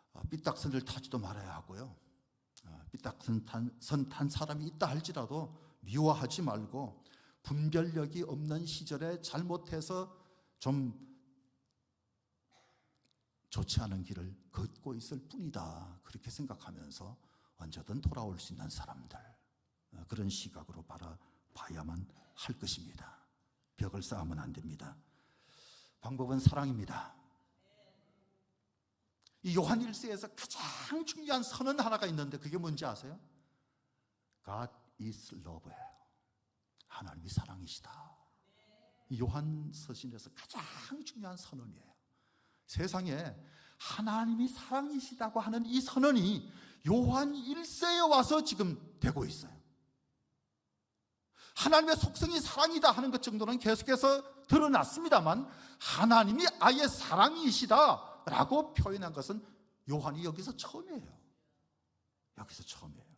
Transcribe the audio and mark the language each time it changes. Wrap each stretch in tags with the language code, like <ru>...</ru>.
<ko>삐딱선을 타지도 말아야 하고요. 삐딱선 탄 사람이 있다 할지라도 미워하지 말고 분별력이 없는 시절에 잘못해서 좀 좋지 않은 길을 걷고 있을 뿐이다, 그렇게 생각하면서 언제든 돌아올 수 있는 사람들, 그런 시각으로 바라봐야만 할 것입니다. 벽을 쌓으면 안 됩니다. 방법은 사랑입니다. 이 요한 1서에서 가장 중요한 선언 하나가 있는데 그게 뭔지 아세요?</ko> <en>God is love예요.</en> <ko>하나님이 사랑이시다. 이 요한 서신에서 가장 중요한 선언이에요. 세상에 하나님이 사랑이시다고 하는 이 선언이 요한 1세에 와서 지금 되고 있어요. 하나님의 속성이 사랑이다 하는 것 정도는 계속해서 드러났습니다만, 하나님이 아예 사랑이시다라고 표현한 것은 요한이 여기서 처음이에요. 여기서 처음이에요.</ko>